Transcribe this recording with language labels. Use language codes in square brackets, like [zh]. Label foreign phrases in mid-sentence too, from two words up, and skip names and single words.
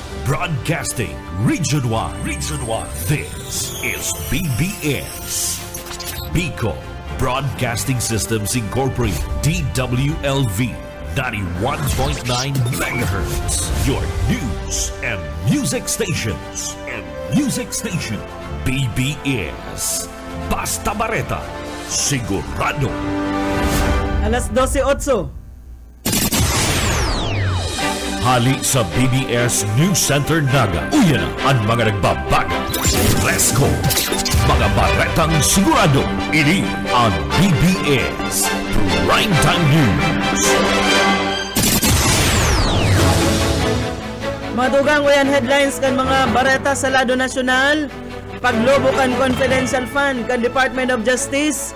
[en] Broadcasting Region 1. This is BBS. Bicol Broadcasting Systems Incorporated. DWLV 91.9 MHz. Your news and music stations. [bik] BBS. Basta Bareta. Sigurado. Alas 12:08. Hali sa BBS News Center Naga. Uyan ang mga nagbabaga. [en] Let's go! [bik] Mga baretang sigurado. Ini ang BBS Primetime News. Madugang wayan headlines kan mga bareta sa lado nasyonal. Paglobo kan [en] confidential fund [bik] kan Department of Justice.